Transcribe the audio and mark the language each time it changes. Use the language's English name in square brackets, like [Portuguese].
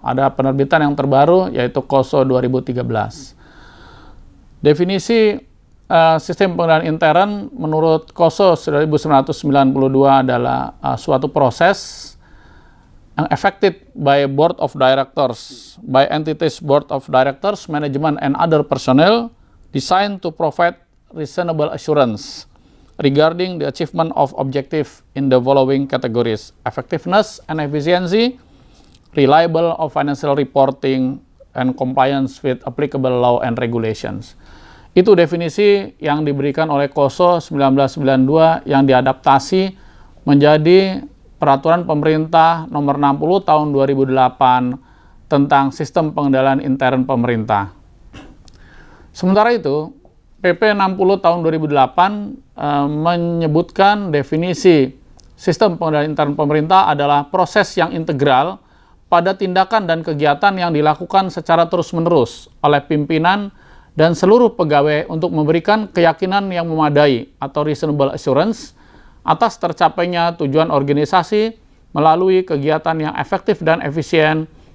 [Indonesian] Ada penerbitan yang terbaru yaitu KOSO 2013. Definisi sistem pengendalian intern menurut KOSO 1992 adalah suatu proses yang [English] affected by Board of Directors, by entities Board of Directors, Management, and other personnel, designed to provide reasonable assurance regarding the achievement of objective in the following categories: effectiveness and efficiency, reliable of financial reporting, and compliance with applicable law and regulations. [Indonesian] Itu definisi yang diberikan oleh KOSO 1992 yang diadaptasi menjadi Peraturan Pemerintah Nomor 60 Tahun 2008 tentang Sistem Pengendalian Intern Pemerintah. Sementara itu, PP 60 Tahun 2008 menyebutkan definisi Sistem Pengendalian Intern Pemerintah adalah proses yang integral pada tindakan dan kegiatan yang dilakukan secara terus-menerus oleh pimpinan dan seluruh pegawai untuk memberikan keyakinan yang memadai atau reasonable assurance atas tercapainya tujuan organisasi melalui kegiatan yang efektif dan efisien,